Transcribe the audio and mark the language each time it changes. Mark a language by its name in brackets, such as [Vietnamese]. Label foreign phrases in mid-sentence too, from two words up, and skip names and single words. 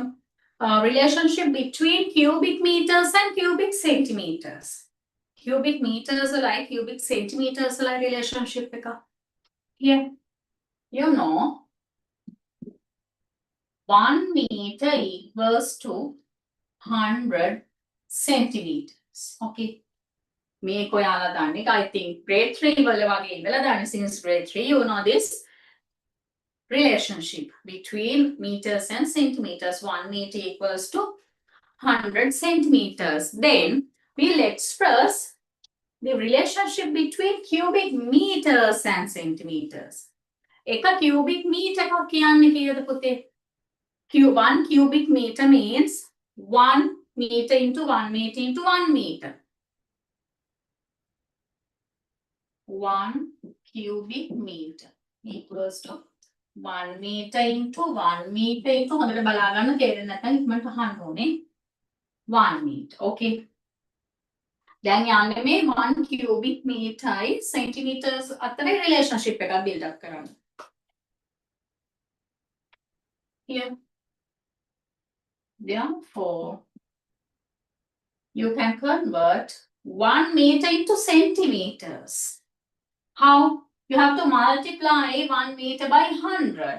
[English] Relationship between cubic meters and cubic centimeters. Cubic meters [Sinhala] වලයි [English] cubic centimeters [Sinhala] වලයි relationship එක. [English] Here. You know 1 meter equals to 100 centimeters. [Sinhala] Okay. මේක ඔයාලා දන්නේ. [English] I think grade 3 [Sinhala] වල වගේ ඉඳලා දන්නේ. [English] Since grade 3 you know this relationship between meters and centimeters. 1 meter equals to 100 centimeters. Then we'll express the relationship between cubic meters and centimeters. [Sinhala] එක [English] cubic meter [Sinhala] එකක් කියන්නේ කීයද පුතේ? [English] 1 cubic meter means 1 meter into 1 meter into 1 meter. 1 cubic meter equals to 1 meter into 1 meter into [Sinhala] හොඳට බලා ගන්න තේරෙන්නේ නැත්නම් ඉක්මනට අහන්න ඕනේ [English] 1 meter. Okay. [Sinhala] දැන් යන්නේ මේ [English] 1 cubic meterයි [Sinhala] centimeters අතරේ relationship එකක් [English] build up [Sinhala] කරන්න. [English] Here. Therefore, you can convert 1 meter into centimeters. How? You have to multiply 1 meter by 100.